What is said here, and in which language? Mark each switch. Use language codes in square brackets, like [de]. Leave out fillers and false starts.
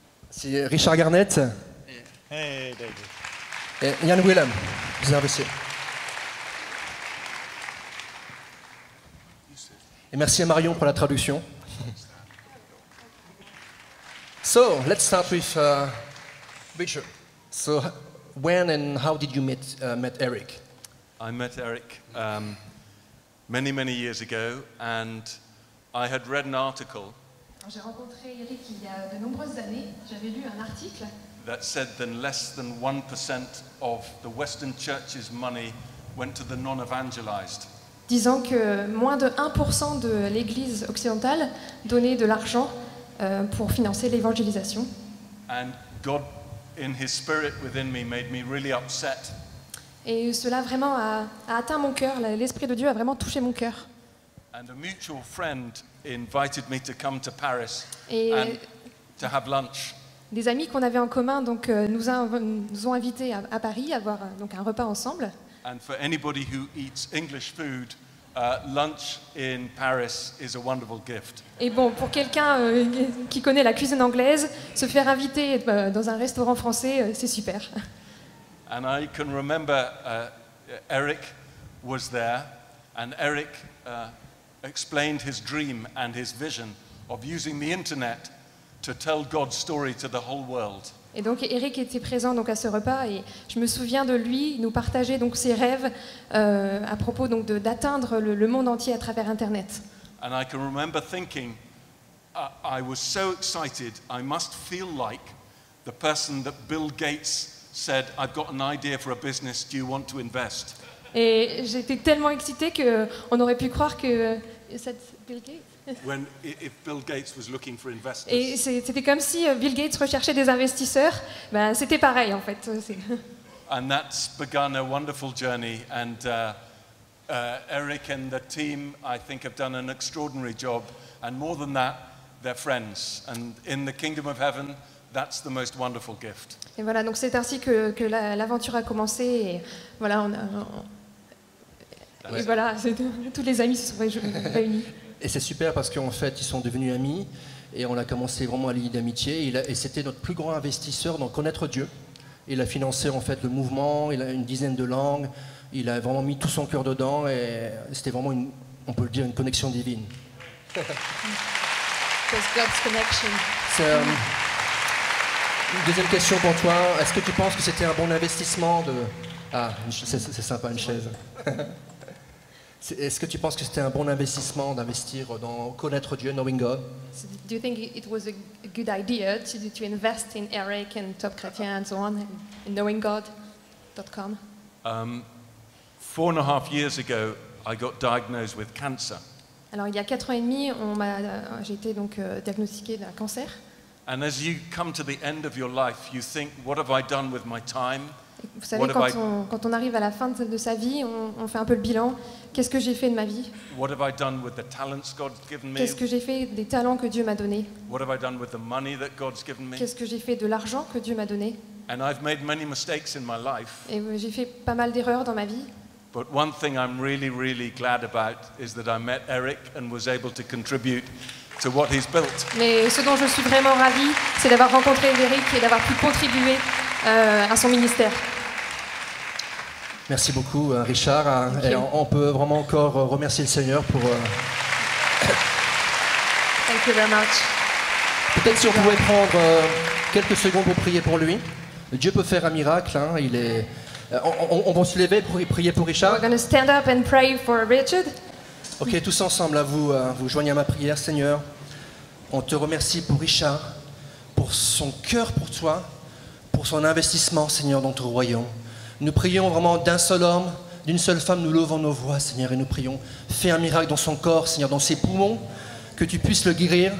[fr] C'est Richard Garnett. [en] Hey, David. [fr] Et Jan Willem. Vous avez reçu. Et merci à Marion pour la traduction. [en] So, let's start with Richard. So, when and how did you met Eric? I met Eric many years ago, and I had read an article [fr] J'ai rencontré Eric il y a de nombreuses années. J'avais lu un article [en] that said that less than 1% of the Western Church's money went to the non-evangelized. [fr] disant que moins de 1% de l'Église occidentale donnait de l'argent pour financer l'évangélisation. [en] And God, in His Spirit within me, made me really upset. [fr] Et cela vraiment a atteint mon cœur. L'Esprit de Dieu a vraiment touché mon cœur. [en] And a mutual friend invited me to come to Paris [fr] Et, [en] and to have lunch. [fr] Des amis qu'on avait en commun donc, nous ont invités à Paris à avoir donc, un repas ensemble. [en] And for anybody who eats English food, lunch in Paris is a wonderful gift. [fr] Et bon, pour quelqu'un qui connaît la cuisine anglaise, se faire inviter dans un restaurant français, c'est super. [en] And I can remember Eric was there, and Eric explained his dream and his vision of using the internet to tell God's story to the whole world. [fr] Et donc Eric était présent donc, à ce repas et je me souviens de lui nous partager donc, ses rêves à propos donc, d'atteindre le monde entier à travers Internet. [en] And I can remember thinking, I was so excited, I must feel like the person that Bill Gates said, I've got an idea for a business, do you want to invest? [fr] Et j'étais tellement excitée qu'on aurait pu croire que... C'est Bill Gates? [en] If Bill Gates was looking for investors. [fr] Et c'était comme si Bill Gates recherchait des investisseurs. Ben, c'était pareil en fait. [en] And that's begun a wonderful journey. And Eric and the team, I think, have done an extraordinary job. And more than that, they're friends. And in the kingdom of heaven, that's the most wonderful gift. [fr] Et voilà, donc c'est ainsi que l'aventure a commencé. Et voilà, et voilà, tous les amis se sont réunis. Et c'est super parce qu'en fait, ils sont devenus amis et on a commencé vraiment à lier d'amitié. Et c'était notre plus grand investisseur dans Connaître Dieu. Il a financé en fait le mouvement, il a une dizaine de langues, il a vraiment mis tout son cœur dedans et c'était vraiment, on peut le dire, une connexion divine. [en] God's connection. [fr] Une deuxième question pour toi. Est-ce que tu penses que c'était un bon investissement de... Ah, c'est sympa, une chaise. Est-ce que tu penses que c'était un bon investissement d'investir dans Connaître Dieu, Knowing God? [en] So do you think it was a good idea to invest in Eric and Top Chrétien and so on, and knowinggod.com? 4.5 years ago, I got diagnosed with cancer. [fr] Alors il y a 4 ans et demi, j'ai été donc diagnostiquée d'un cancer. [en] And as you come to the end of your life, you think, what have I done with my time? [fr] Vous savez, quand on arrive à la fin de sa vie, on fait un peu le bilan. Qu'est-ce que j'ai fait de ma vie? [en] What have I done with the talents God's given me? [fr] Qu'est-ce que j'ai fait des talents que Dieu m'a donnés? [en] What have I done with the money that God's given me? [fr] Qu'est-ce que j'ai fait de l'argent que Dieu m'a donné? [en] And I've made many mistakes in my life. [fr] Et j'ai fait pas mal d'erreurs dans ma vie. [en] But one thing I'm really, really glad about is that I met Eric and was able to contribute to what he's built. [fr] Mais ce dont je suis vraiment ravie, c'est d'avoir rencontré Eric et d'avoir pu contribuer à son ministère. Merci beaucoup, Richard. Et on peut vraiment encore remercier le Seigneur pour... [en] Thank you very much. [fr] Peut-être si on pouvait prendre quelques secondes pour prier pour lui. Dieu peut faire un miracle. Hein, on va se lever pour prier pour Richard. [en] We're going to stand up and pray for Richard. [fr] Ok, tous ensemble, là, vous joignez à ma prière, Seigneur. On te remercie pour Richard, pour son cœur pour toi, pour son investissement, Seigneur, dans ton royaume. Nous prions vraiment d'un seul homme, d'une seule femme, nous levons nos voix, Seigneur, et nous prions. Fais un miracle dans son corps, Seigneur, dans ses poumons, que tu puisses le guérir.